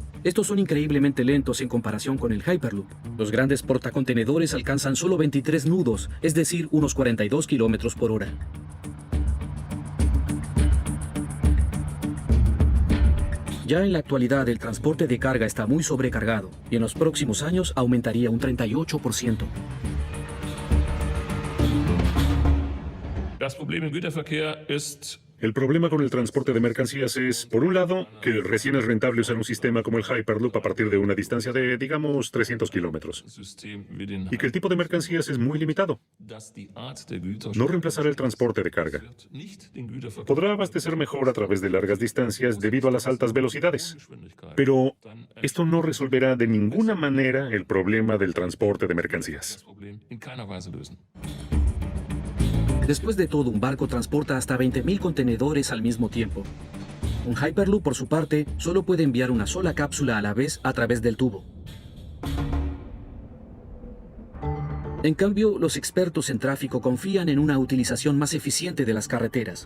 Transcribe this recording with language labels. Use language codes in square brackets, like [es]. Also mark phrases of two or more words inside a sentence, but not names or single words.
[es] Estos son increíblemente lentos en comparación con el Hyperloop. Los grandes portacontenedores alcanzan solo 23 nudos, es decir, unos 42 kilómetros por hora. Ya en la actualidad el transporte de carga está muy sobrecargado y en los próximos años aumentaría un 38%. [de] Das Problem im Güterverkehr ist [es] El problema con el transporte de mercancías es, por un lado, que recién es rentable usar un sistema como el Hyperloop a partir de una distancia de, digamos, 300 kilómetros. [de] System wie den [es] Y que el tipo de mercancías es muy limitado. [de] dass die Art der Güter [es] No reemplazará el transporte de carga. [de] wird nicht den Güterverkehr [es] Podrá abastecer mejor a través de largas distancias debido a las altas velocidades. Pero esto no resolverá de ninguna manera el problema del transporte de mercancías. [de] das Problem in keiner Weise lösen. [es] Después de todo, un barco transporta hasta 20.000 contenedores al mismo tiempo. Un Hyperloop, por su parte, solo puede enviar una sola cápsula a la vez a través del tubo. En cambio, los expertos en tráfico confían en una utilización más eficiente de las carreteras.